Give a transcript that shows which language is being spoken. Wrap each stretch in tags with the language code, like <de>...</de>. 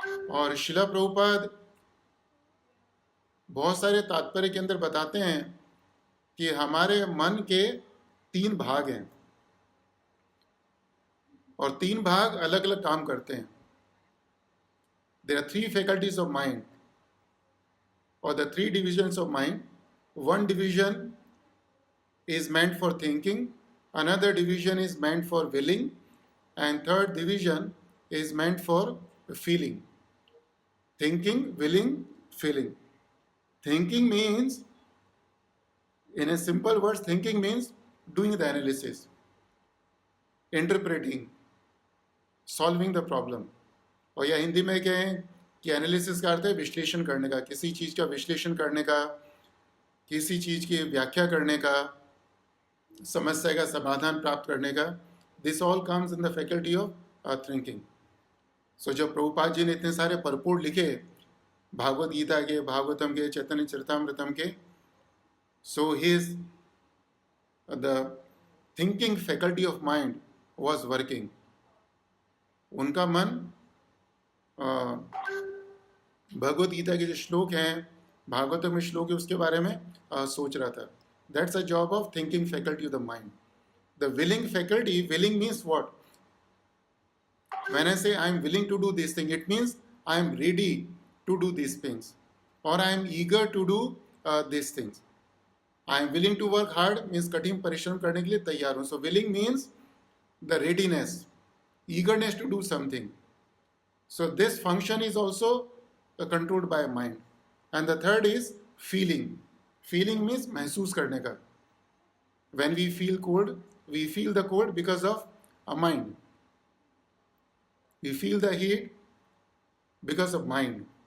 <hi>और शिला प्रभुपाद बहुत सारे तात्पर्य के अंदर बताते हैं कि हमारे मन के 3 भाग हैं, और 3 भाग अलग अलग काम करते हैं।</hi> <en>There are 3 faculties of mind, or the 3 divisions of mind. One division is meant for thinking, another division is meant for willing, and third division is meant for feeling. Thinking, willing, feeling. Thinking means, in a simple words, thinking means doing the analysis, interpreting, solving the problem.</en> <hi>और या हिंदी में कहें कि analysis का अर्थ है विश्लेषण करने का, किसी चीज़ का विश्लेषण करने का, किसी चीज़ की व्याख्या करने का, समस्या का समाधान प्राप्त करने का.</hi> <en>This all comes in the faculty of thinking. So</en> <hi>जब प्रभुपाद जी ने इतने सारे परपोर्ट लिखे भागवत गीता के, भागवतम के, चैतन्य चरितामृतम के,</hi> <en>So his the thinking faculty of mind was working.</en> <hi>उनका मन भगवत गीता के जो श्लोक हैं, भागवत में श्लोक है, उसके बारे में सोच रहा था.</hi> <en>That's a job of thinking faculty of the mind. The willing faculty, willing means what? When I say I am willing to do this thing, it means I am ready to do this things, और I am eager to do this things. I am willing to work hard means</en> <hi>कठिन परिश्रम करने के लिए तैयार हूँ.</hi> <en>So willing means the readiness, eagerness to do something. So this function is also controlled by mind. And the third is feeling. Feeling means</en> <hi>महसूस करने का.</hi> <en>When we feel cold, we feel the cold because of a mind. We feel the heat because of mind.</en>